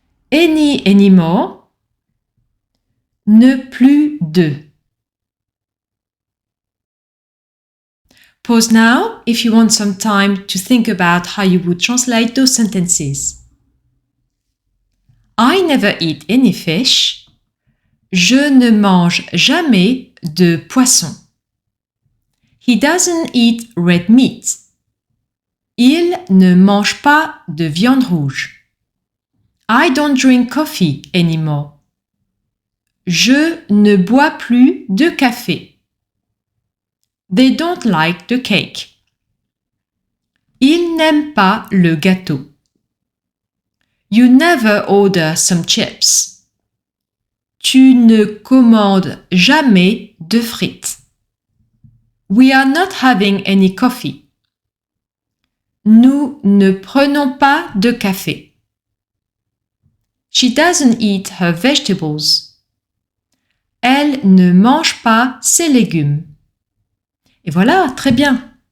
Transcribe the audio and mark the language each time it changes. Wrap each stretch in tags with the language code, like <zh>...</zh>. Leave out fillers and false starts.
<en>Any, anymore,</en> <fr>ne plus de.</fr> <en>Pause now if you want some time to think about how you would translate those sentences. I never eat any fish.</en> <fr>Je ne mange jamais de poisson.</fr> <en>He doesn't eat red meat.</en> <fr>Il ne mange pas de viande rouge.</fr> <en>I don't drink coffee anymore.</en> <fr>Je ne bois plus de café.</fr> <en>They don't like the cake.</en> <fr>Ils n'aiment pas le gâteau.</fr> <en>You never order some chips.</en> <fr>Tu ne commandes jamais de frites.</fr> <en>We are not having any coffee.</en> <fr>Nous ne prenons pas de café.</fr> <en>She doesn't eat her vegetables.</en> <fr>Elle ne mange pas ses légumes. Et voilà, très bien.</fr>